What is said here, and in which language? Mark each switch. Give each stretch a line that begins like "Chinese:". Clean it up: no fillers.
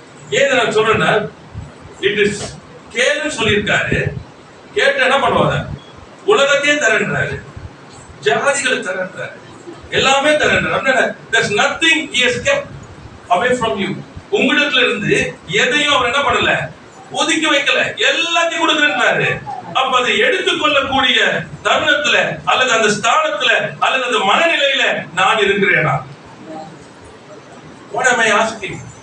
Tamil: ஏன் நான் சொல்றேன்னா,
English: it is
Tamil: கேளுன்னு சொல்லியிருக்காரு. கேட்டு என்ன பண்ணுவாங்க? உலகத்தையே தரன்றாரு, ஜாதிகளை தரன்றாரு, எல்லாமே தரன்றாரு.
English: There's nothing he has kept away from you.
Tamil: உங்களிடத்துல இருந்து எதையும் அவர் என்ன பண்ணல, ஒதுக்கி வைக்கல, எல்லாத்தையும் கொடுக்குறாரு. அப்ப அதை எடுத்துக்கொள்ளக்கூடிய தருணத்துல அல்லது அந்த ஸ்தானத்துல அல்லது அந்த மனநிலையில நான் இருக்கிறேனா?
English: What am I asking?